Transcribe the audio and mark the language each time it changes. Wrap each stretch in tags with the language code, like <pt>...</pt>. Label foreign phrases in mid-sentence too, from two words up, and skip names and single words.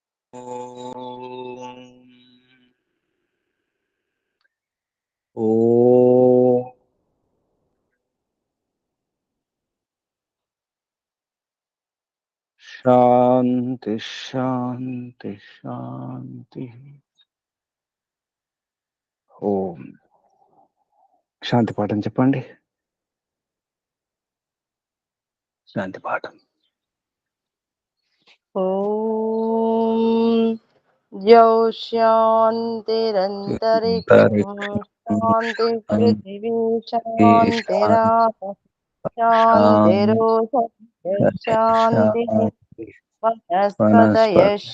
<sa>ఓం ఓం శాంతి శాంతి శాంతి.</sa> <te>ఓం శాంతి పాఠం చెప్పండి. శాంతి పాఠం.</te> <sa>ॐ द्यौ शान्तिरन्तरिक्षं शान्तिः पृथिवी शान्तिरापः शान्तिरोषधयः शान्तिः वनस्पतयः</sa>